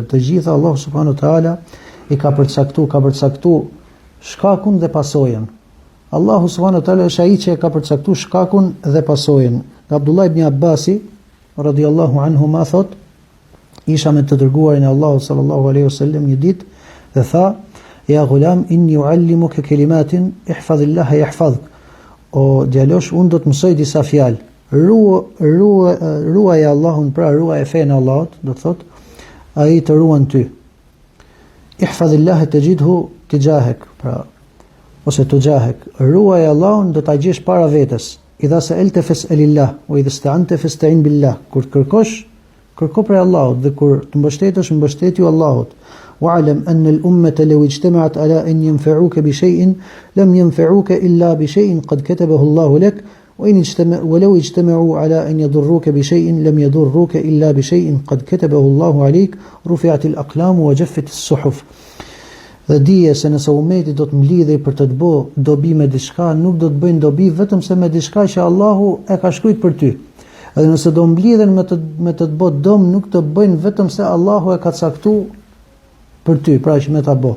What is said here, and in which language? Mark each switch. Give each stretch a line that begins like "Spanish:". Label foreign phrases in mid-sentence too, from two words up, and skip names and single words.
Albanian: Të gjitha Allahu
Arabic: سبحانه وتعالى
Albanian: i ka përcaktuar shkakun dhe pasojën. Allahu
Arabic: سبحانه وتعالى
Albanian: është ai që ka përcaktuar shkakun dhe pasojën. Abdullah ibn Abbasi
Arabic: رضي الله عنه
Albanian: ma thot, isha me të dërguarin e Allahut
Arabic: صلى الله عليه وسلم
Albanian: një ditë dhe tha:
Arabic: "يا غلام إني أعلمك كلمات احفظ الله يحفظك."
Albanian: O djalosh, unë do të mësoj disa fjalë. Ruaj Allahun, pra ruaj fenë e Allahut, do të thot, ai të ruan ty.
Arabic: احفظ الله تجده تجاهك,
Albanian: pra ose
Arabic: tujahak.
Albanian: Ruaj Allahun, do ta gjesh para vetes.
Arabic: إذا سألت فاسأل الله وإذا استعنت فاستعن بالله.
Albanian: Kur kërkosh, kërko prej Allahut dhe kur të mbështetesh, mbështetju Allahut.
Arabic: واعلم أن الأمة لو اجتمعت على أن ينفعوك بشيء لم ينفعوك إلا بشيء قد كتبه الله لك ولو اجتمعوا على أن يضروك بشيء لم يضروك إلا بشيء قد كتبه الله عليك رفعت الأقلام وجفت الصحف.
Albanian: Dhe dije se nëse ummeti do të mblidhej për të bë dobi me diçka, nuk do të bëjnë dobi vetëm se me diçka që Allahu e ka shkruar për ty. Edhe nëse do mblidhen me të bë dom, nuk të bëjnë vetëm se Allahu e ka caktuar për ty, pra që me ta bë.